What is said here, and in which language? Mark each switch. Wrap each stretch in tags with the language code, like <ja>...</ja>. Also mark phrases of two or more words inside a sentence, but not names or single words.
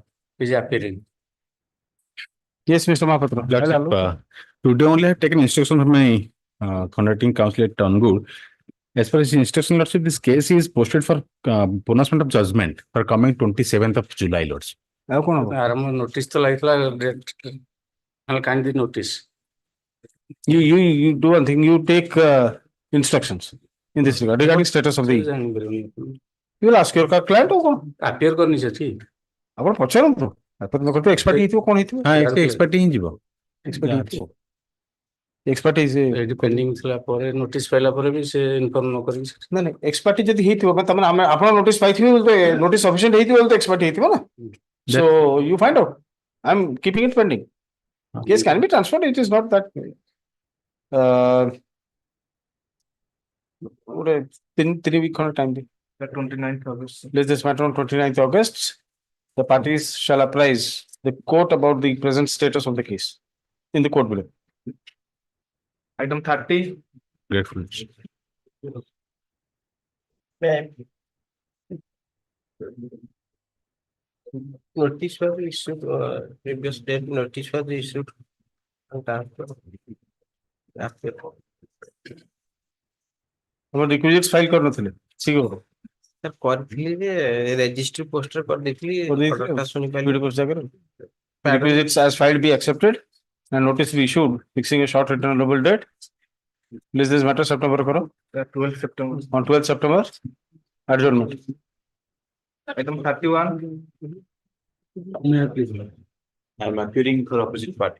<en>Is appearing. Yes, Mr. Mahapatra. Today only I have taken instruction from my conducting counsel at Hon'Ble. As far as the instruction, Lordship, this case is posted for pronouncement of judgment for coming 27th of July, Lordship.</en> <or>ଆଉ କଣ ହବ? ଆରମ୍ଭ notice ତ ଲାଗିଥିଲା</or> <en>kindly notice. You do one thing, you take instructions in this regard regarding status of the. You will ask your client or କଣ?</en> <or>appear କରିନି ସେଠି। ଆପଣ ପଚାରନ୍ତୁ ଆପଣ ଏକ୍ସପର୍ଟ ହେଇଥିବ କଣ ହେଇଥିବ? ହଁ ଏକ୍ସପର୍ଟ ହିଁ ଯିବ। ଏକ୍ସପର୍ଟ ହେଇଥିବ। ଏକ୍ସପର୍ଟିଜ ଏଇଠି ପେଣ୍ଡିଂ ଥିଲା ପରେ ନୋଟିସ୍ ପାଇଲା ପରେ ବି ସେ ଇନଫର୍ମ ନ କରିକି ସେଠି। ନାଇଁ ଏକ୍ସପର୍ଟି ଯଦି ହେଇଥିବ ତାମାନେ ଆମେ ଆପଣ ନୋଟିସ୍ ପାଇଥିବେ ବୋଲେ</or> <en>notice sufficient</en> <or>ହେଇଥିବ ବୋଲେ ଏକ୍ସପର୍ଟ ହେଇଥିବ ନା।</or> <en>So you find out. I'm keeping it pending. Case can be transferred. It is not that. ଗୋଟେ 3 week time. 29th August. Let this matter on 29th August. The parties shall apprise the court about the present status of the case in the court below. Item 30. Grateful. Notice was issued, previous date notice was issued.</en> <or>ଆମର</or> <en>requisites file</en> <or>କରିନଥିଲେ ଶୀଘ୍ର ସାର୍ କରିଥିଲି ଯେ</or> <en>registry post</en> <or>କରିଦେଇଥିଲି ଅର୍ଡରଟା ଶୁଣି</or> <en>Requisites as filed be accepted and notice be issued fixing a short returnable date. List this matter September karo. 12th September. On 12th September adjournment. Item 31. I am appearing for opposite party.</en>